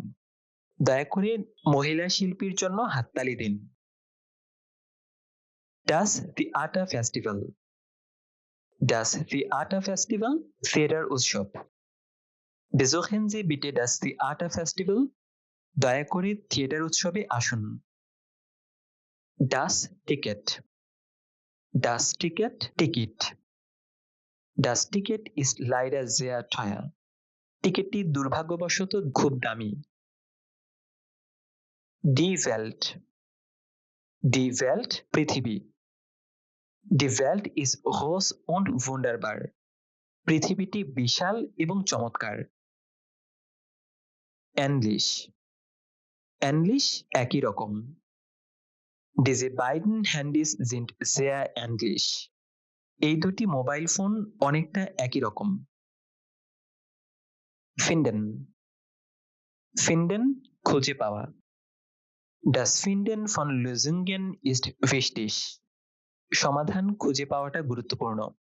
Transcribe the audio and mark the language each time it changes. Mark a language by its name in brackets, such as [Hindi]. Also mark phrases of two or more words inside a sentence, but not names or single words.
[Bangla] দয়া করে মহিলা শিল্পীর জন্য হাততালি দিন। [German] Das Theater Festival [Bangla] থিয়েটার উৎসব। [German] Besuchen Sie bitte das Theater Festival? [Bangla] দয়া করে থিয়েটার উৎসবে আসুন। [German] Das Ticket [Bangla] টিকিট। [German] Das Ticket ist leider sehr teuer. [Bangla] টিকিটটি দুর্ভাগ্যবশত খুব দামি। [German] Die Welt [Bangla] পৃথিবী। [German] Die Welt ist groß und wunderbar. [Bangla] পৃথিবীটি বিশাল এবং চমৎকার। Ähnlich একই রকম। [German] Diese beiden Handys sind sehr ähnlich. [Bangla] এই দুটি মোবাইল ফোন অনেকটা একই রকম। Finden খুঁজে পাওয়া। [German] Das Finden von Lösungen ist wichtig. [Bangla] সমাধান খুঁজে পাওয়াটা গুরুত্বপূর্ণ।